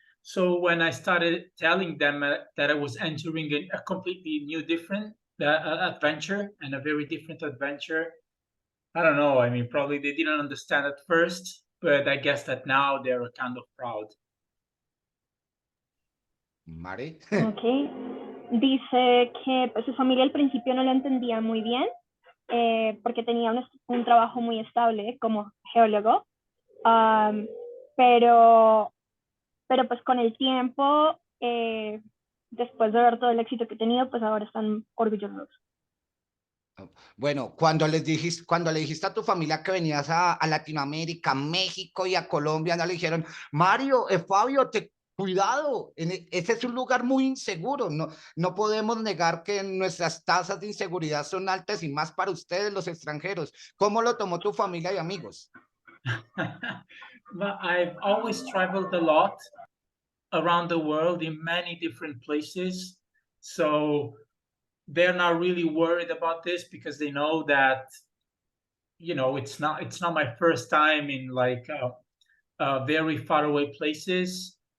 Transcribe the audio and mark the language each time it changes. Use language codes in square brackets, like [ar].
[en] So when I started telling them that I was entering a completely new, different adventure and a very different adventure, I don't know. I mean, probably they didn't understand at first, but I guess that now they're kind of proud. Mari. [es] Ok, dice que pues, su familia al principio no lo entendía muy bien porque tenía un trabajo muy estable como geólogo Um, pero, pero pues con el tiempo, después de ver todo el éxito que he tenido, pues ahora están orgullosos. Bueno, cuando le dijiste a tu familia que venías a Latinoamérica, a México y a Colombia, no le dijeron, Mario, Fabio, cuidado, ese es un lugar muy inseguro, no podemos negar que nuestras tasas de inseguridad son altas y más para ustedes los extranjeros. ¿Cómo lo tomó tu familia y amigos? [en] Well, I've always traveled a lot around the world in many different places. So they're not really worried about this because they know that, you know, it's not my first time in like very far away places.